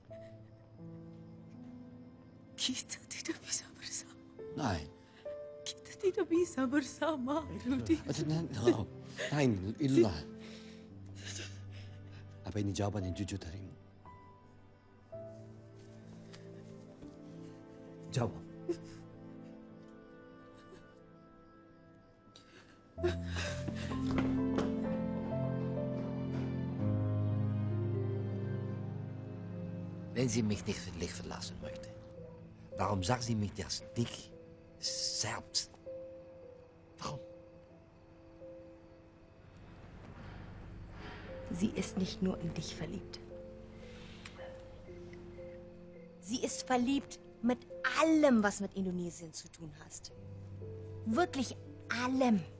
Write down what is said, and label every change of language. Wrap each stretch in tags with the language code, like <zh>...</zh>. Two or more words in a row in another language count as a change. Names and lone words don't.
<id>Kita tidak bisa bersama.</id> <de>Nein.</de> <id>Kita tidak bisa bersama, Rudi.</id> <de>Nein, Ilona.</de> <id>Apa ini jawaban yang jujur darimu? Jawab.</id> <de>Wenn sie mich nicht für dich verlassen möchte, warum sagt sie mich das nicht selbst? Warum? Sie ist nicht nur in dich verliebt. Sie ist verliebt mit allem, was mit Indonesien zu tun hast. Wirklich allem.</de>